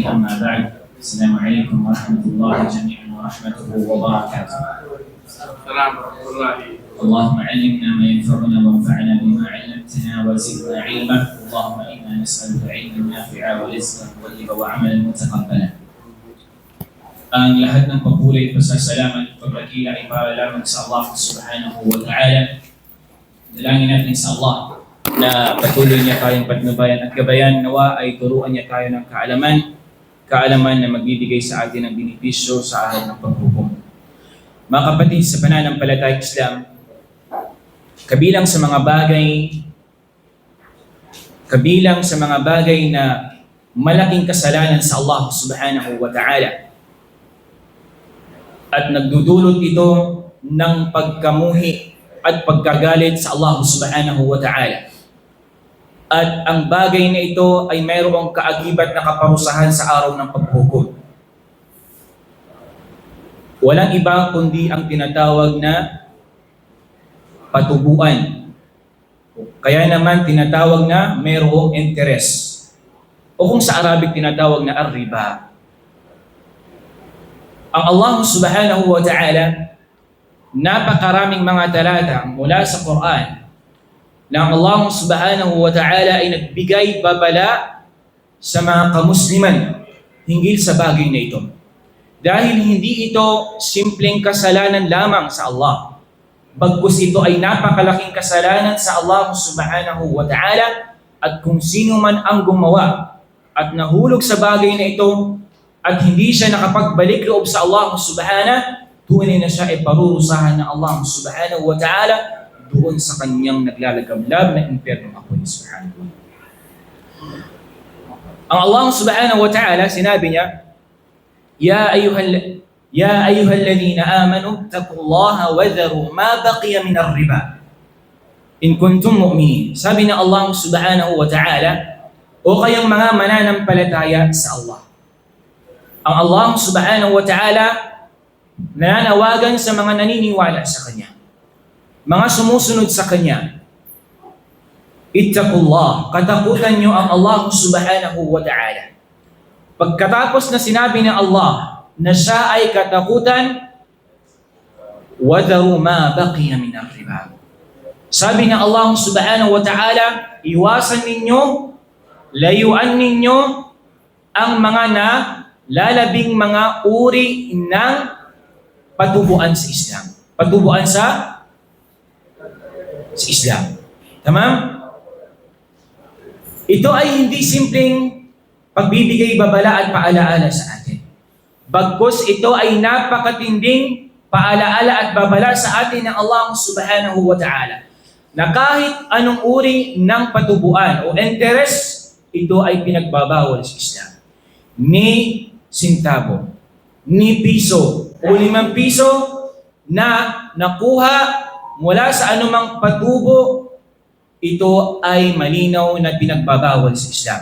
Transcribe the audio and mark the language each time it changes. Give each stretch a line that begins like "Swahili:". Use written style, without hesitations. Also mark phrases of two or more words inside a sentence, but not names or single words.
Arabic: أما بعد، السلام عليكم ورحمة الله جميعا ورحمته وبركاته. السلام ورحمة الله. اللهم علمنا ما ينفعنا وانفعنا بما علمتنا وزدنا علما. اللهم إنا نسألك علما نافعا ورزقا طيبا وعملا متقبلا.
Filipino: Ang lahat ng papuri, pasasalamat at pagkakila ay para lamang sa Allah
Arabic: سبحانه وتعالى.
Filipino: Dalangin natin sa Allah na patuloy niya tayong patnubayan at gabayan. Nawa ay turuan niya tayo ng kaalaman na magbibigay sa atin ng benepisyo sa araw ng paghukom. Mga kapatid, sa pananampalatayang Islam, kabilang sa mga bagay na malaking kasalanan sa Allah
Arabic: سبحانه وتعالى
Filipino: at nagdudulot ito ng pagkamuhi at pagkagalit sa Allah
Arabic: سبحانه وتعالى.
Filipino: At ang bagay na ito ay mayroong kaagibat na kaparusahan sa araw ng paghukom. Walang iba kundi ang tinatawag na patubuan. Kaya naman tinatawag na mayroong interest. O kung sa Arabic tinatawag na ar-riba. Ang Allah
Arabic: سبحانه وتعالى,
Filipino: napakaraming mga talata mula sa Quran na Allah
Arabic: سبحانه وتعالى
Filipino: ay nagbigay babala sa mga kamusliman hinggil sa bagay na ito. Dahil hindi ito simpleng kasalanan lamang sa Allah. Bagkus ito ay napakalaking kasalanan sa Allah
Arabic: سبحانه وتعالى,
Filipino: at kung sino man ang gumawa at nahulog sa bagay na ito at hindi siya nakapagbalik loob sa Allah subhanahu, tunay na siya ay parurusahan ng Allah
Arabic: سبحانه وتعالى
Filipino: doon sa kanyang naglalagablab na impyerno ako ni subhanahu. Ang Allah
Arabic: سبحانه وتعالى,
Filipino: sinabi niya,
Arabic: يا أيها الذين آمنوا اتقوا الله وذروا ما بقي من الربا إن كنتم مؤمنين.
Filipino: Sabi ng Allah
Arabic: سبحانه وتعالى,
Filipino: o kayong mga mananampalataya sa Allah. Ang Allah
Arabic: سبحانه وتعالى
Filipino: nananawagan sa mga naniniwala sa Kanya, mga sumusunod sa Kanya. Ittaqullah, katakutan nyo ang Allah
Arabic: سبحانه وتعالى.
Filipino: Pagkatapos na sinabi ng Allah na siya ay katakutan,
Arabic: وَذَرُوا مَا بَقِيَ مِنَ الرِّبَا.
Filipino: Sabi ng Allah
Arabic: سبحانه وتعالى,
Filipino: iwasan ninyo, layuan ninyo ang mga lalabing mga uri ng patubuan sa Islam. Patubuan sa Islam. Tamam? Ito ay hindi simpleng pagbibigay babala at paalaala sa atin. Bagkus ito ay napakatinding paalaala at babala sa atin ng Allah
Arabic: سبحانه وتعالى,
Filipino: na kahit anong uri ng patubuan o interest, ito ay pinagbabawal sa Islam. Ni sintabo, ni piso o 5 piso na nakuha mula sa anumang patubo, ito ay malinaw na pinagbabawal sa Islam.